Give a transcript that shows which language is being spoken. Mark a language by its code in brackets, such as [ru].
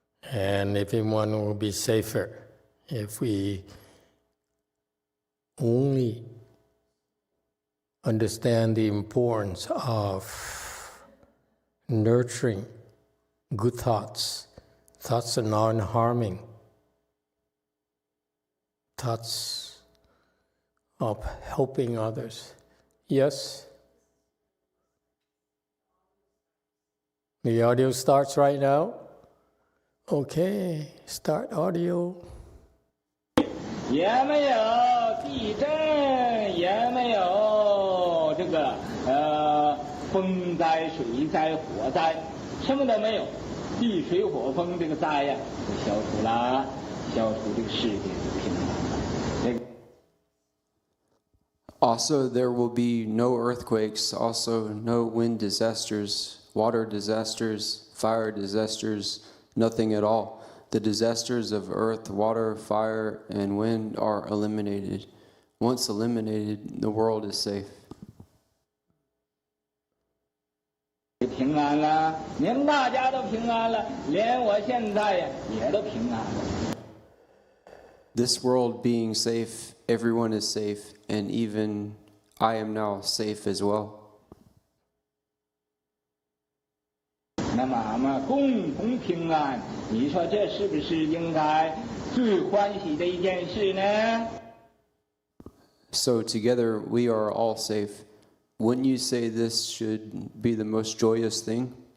[en] And everyone will be safer if we only understand the importance of nurturing good thoughts, thoughts of non-harming, thoughts of helping others. Yes? The audio starts right now. Okay, start audio. [zh] 也没有地震，也没有这个风灾、水灾、火灾，什么都没有。地水火风这个灾呀，就消除了，消除这个世界的平安。 [en] Also, there will be no earthquakes, also no wind disasters, water disasters, fire disasters, nothing at all. The disasters of earth, water, fire, and wind are eliminated. Once eliminated, the world is safe. [zh] 平安了，你们大家都平安了，连我现在呀也都平安了。 [en] This world being safe, everyone is safe, and even I am now safe as well. [zh] 那么共同平安，你说这是不是应该最欢喜的一件事呢？ [en] So together we are all safe. Wouldn't you say this should be the most joyous thing?